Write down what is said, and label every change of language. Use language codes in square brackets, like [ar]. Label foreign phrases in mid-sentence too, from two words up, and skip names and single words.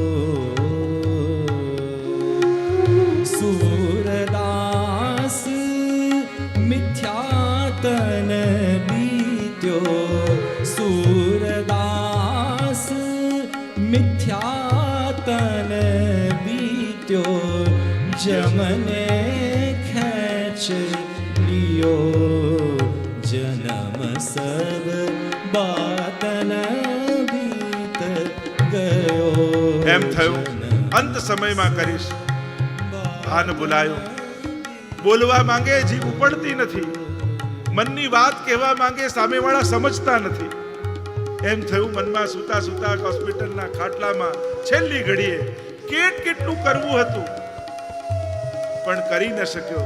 [hi] सूरदास मिथ्यातन बीत्यो, सूरदास मिथ्यातन बीत्यो, जमने खेच लियो, जन्म सब बातन बीत गयो. [gu] એમ થયું અંત સમયમાં કરીશ. ભાન ભૂલાયું. બોલવા માંગે જીભ ઉપડતી નથી. મનની વાત કહેવા માંગે સામેવાળા સમજતા નથી. એમ થયું મનમાં સુતા સુતા હોસ્પિટલના ખાટલામાં છેલ્લી ઘડીએ કેટલું કરવું હતું પણ કરી ન શક્યો.